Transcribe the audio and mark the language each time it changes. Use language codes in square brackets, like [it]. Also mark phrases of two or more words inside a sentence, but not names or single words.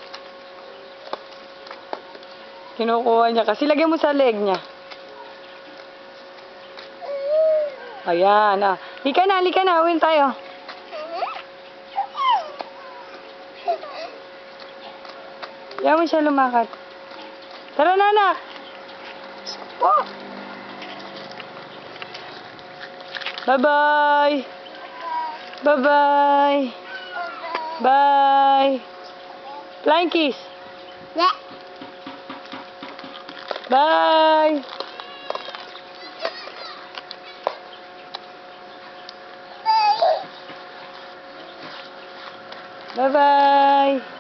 [tl] Kinukuha niya kasi. Lagyan mo sa leg niya. Ayan, ah. Lika na, lika na. Uwin tayo. Ayaw mo siya lumakad. Tara na, anak. Oh. [en] Bye-bye. Bye-bye. Bye. Flying kiss. Yeah. Bye. Bye-bye.